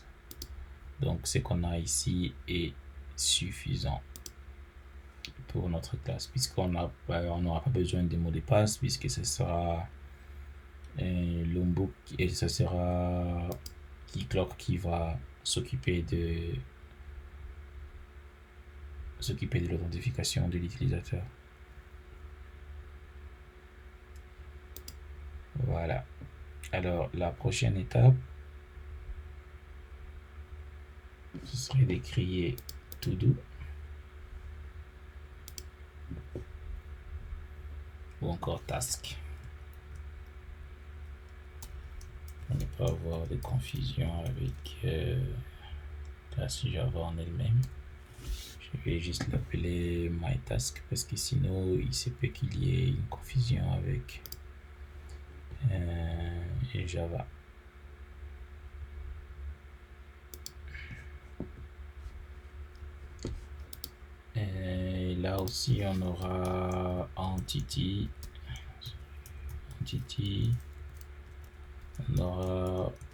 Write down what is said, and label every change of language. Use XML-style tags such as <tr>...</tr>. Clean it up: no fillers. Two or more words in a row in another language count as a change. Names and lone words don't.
<fr>Donc ce qu'on a ici est suffisant pour notre classe, puisqu'on n'aura pas besoin de mots de passe, puisque ce sera Lombok et ce sera Keycloak qui va s'occuper de l'authentification de l'utilisateur. Voilà. Alors la prochaine étape, ce serait de créer to do ou encore task pour ne pas avoir de confusion avec classe Java en elle-même. Je vais juste l'appeler</fr> <en>my task</en> <fr>parce que sinon il se peut qu'il y ait une confusion avec Java. Et là aussi on aura entity, on aura</fr>